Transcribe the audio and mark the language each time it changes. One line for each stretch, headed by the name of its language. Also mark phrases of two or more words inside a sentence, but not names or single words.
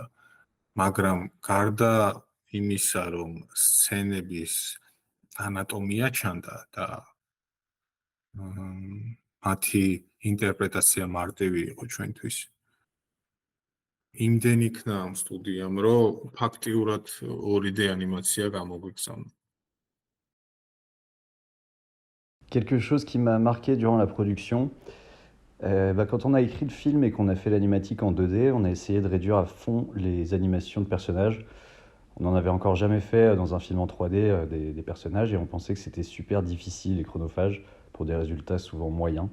Georgian: მაგრამ გარდა იმისა, რომ სცენების ანატომია ჩანდა და მათი ინტერპრეტაცია მარტივი იყო ჩვენთვის. იმდენ იქნა ამ სტუდიამ, რომ ფაქტიურად 2D ანიმაცია გამოგვიგზავნა.
French: Quelque chose qui m'a marqué durant la production, quand on a écrit le film et qu'on a fait l'animatique en 2D, on a essayé de réduire à fond les animations de personnages. On n'en avait encore jamais fait dans un film en 3D des personnages et on pensait que c'était super difficile et chronophage pour des résultats souvent moyens.